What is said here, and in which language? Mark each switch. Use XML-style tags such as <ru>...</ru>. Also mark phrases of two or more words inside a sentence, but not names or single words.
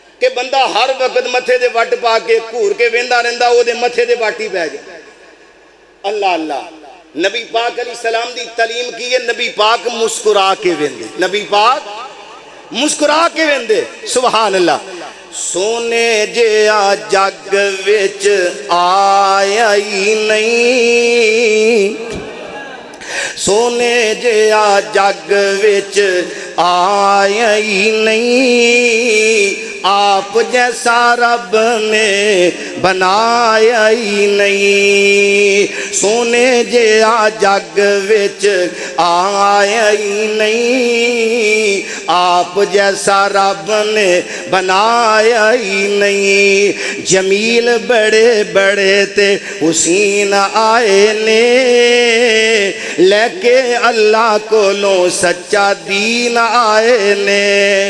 <pa>کہ بندہ ہر وقت متھے دے وٹ پا کے گھور کے ویندا رہندا او دے متھے دے واٹی پہ جائے. اللہ اللہ. نبی پاک علیہ السلام دی تعلیم کی ہے نبی پاک مسکرا کے ویندے. نبی پاک مسکرا کے ویندے.</pa> <ar>سبحان اللہ.</ar> <pa>سونے جیا جگ وچ آیا ہی نہیں, سونے جیا جگ وچ آیا ہی نہیں,</pa> <ur>آپ جیسا رب نے بنایا ہی نہیں.</ur> <pa>سونے جیا جگ وچ آیا ہی نہیں,</pa> <ur>آپ جیسا رب نے بنایا ہی نہیں.</ur> <pa>جمیل بڑے بڑے تے حسین آئے نے, لے کے اللہ کولوں سچا دین آئے نے.</pa>